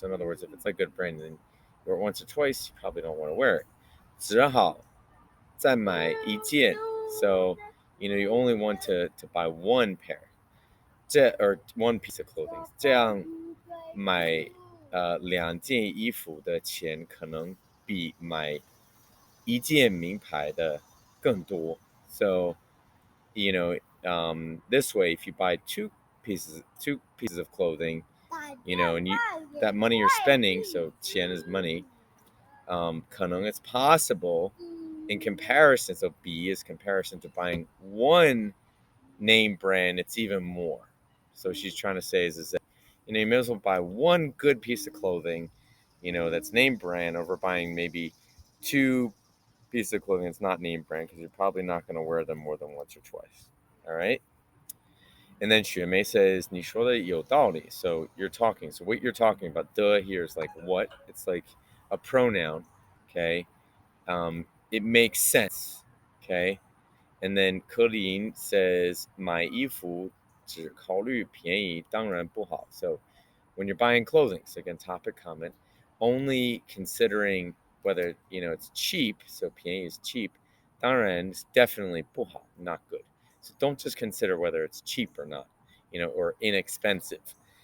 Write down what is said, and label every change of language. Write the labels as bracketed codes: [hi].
[en] So in other words, if it's like good brand, then you wear it once or twice, you probably don't want to wear it. [zh] 只好再买一件, [en] so you only want to buy one pair, or one piece of clothing. [zh] 这样买两件衣服的钱可能比买一件名牌的更多. [en] So, this way, if you buy two pieces of clothing, and that money you're spending, so 钱 is money, 可能 it's possible in comparison, so B is comparison to buying one name brand, it's even more. So she's trying to say is that, you may as well buy one good piece of clothing, that's name brand over buying maybe two pieces of clothing that's not name brand, because you're probably not going to wear them more than once or twice. All right. And then Xue Mei says, [zh] 你说的有道理. [en] So you're talking. So what you're talking about, the here is like what? It's like a pronoun. Okay. It makes sense. Okay. And then Colleen says, [zh] 买衣服只考虑便宜当然不好. [en] So when you're buying clothing, so again, topic comment, only considering whether, it's cheap, so 便宜 is cheap, 当然 is definitely 不好, not good. So don't just consider whether it's cheap or not, or inexpensive.